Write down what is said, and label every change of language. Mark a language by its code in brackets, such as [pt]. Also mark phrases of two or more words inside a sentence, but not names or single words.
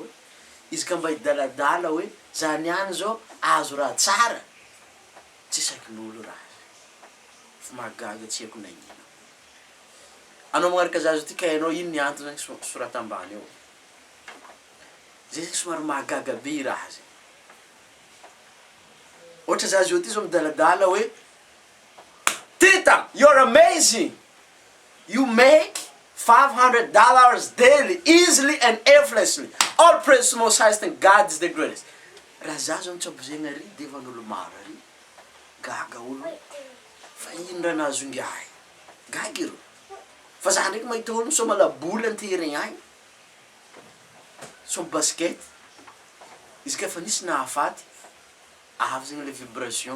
[mg] Izy ka mba idaladala hoe za niany zao azo raha tsara, tsy sakin'olo raha. Fa mahagaga tsy haiko na inona. Anao magnaraka za zao ty ka hainao ino ny antony zegny sorata ambany eo. Zay zegny somary mahagaga be i raha zegny. Ohatra za zao ty zao midaladala hoe Tita, [en] you're amazing. You make $500 daily, easily and effortlessly. All praise to the most highest and God is the greatest. [mg] Raha za zao mitsabo zegny ary devan'olo maro ary, gaga olo. Fa ino raha nahazongy ahy? Gaga iro. Fa za ndraiky mahita olo misôma laboly an-terrain agny, misôma basket. Izy ka fa nisy nahafaty, avy zegny le vibration.